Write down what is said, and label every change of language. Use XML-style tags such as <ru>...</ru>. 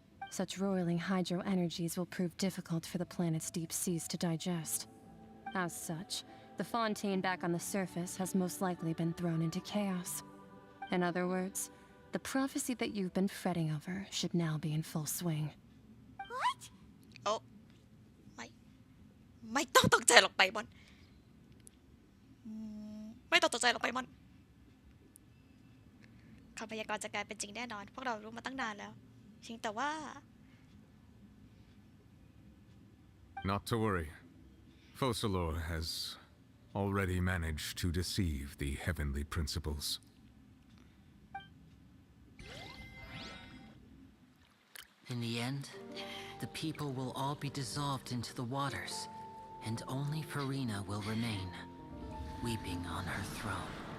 <en>Such roiling hydro energies will prove difficult for the planet's deep seas to digest. As such, the fontaine back on the surface has most likely been thrown into chaos. In other words, the prophecy that you've been fretting over should now be in full swing. What? Oh.</en> <th>ไม่ต้องตกใจหรอกไปบอนไม่ต้องตกใจหรอกไปบอนคำพยากรณ์จะกลายเป็นจริงแน่นอนพวกเรารู้มาตั้งนานแล้วเพียงแต่ว่า</th> <en>Not to worry. Focalor has already managed to deceive the heavenly principles. In the end, the people will all be dissolved into the waters, and only Farina will remain, weeping on her throne.</en>